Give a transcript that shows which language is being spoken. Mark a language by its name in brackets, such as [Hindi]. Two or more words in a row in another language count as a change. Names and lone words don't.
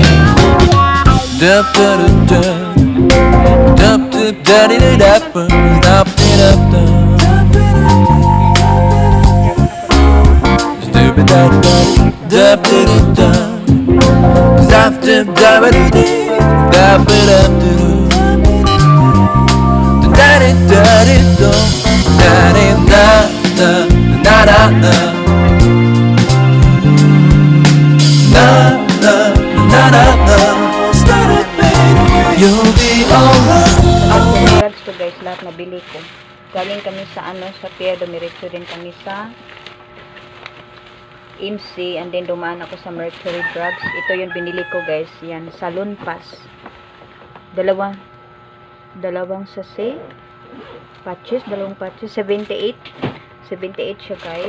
[English] Dup da da da. Dup dup da di da da. Dup di da da. Dup da da. Dup di da da. Dup dup da ba di di. Dup da da da. Da di da di da. Da di da da da da da. Na na na na na. Start it, baby. You'll be alright. [Filipino] Drugs ko guys, lahat nabili ko. Galing kami sa sa Pierre, dumiretso din kami sa MC, [English] and then [Filipino] dumaan ako sa Mercury Drugs. Ito yung binili ko guys, yan, Salon Pass. Dalawang sachet, dalawang patches, 78 siya guys.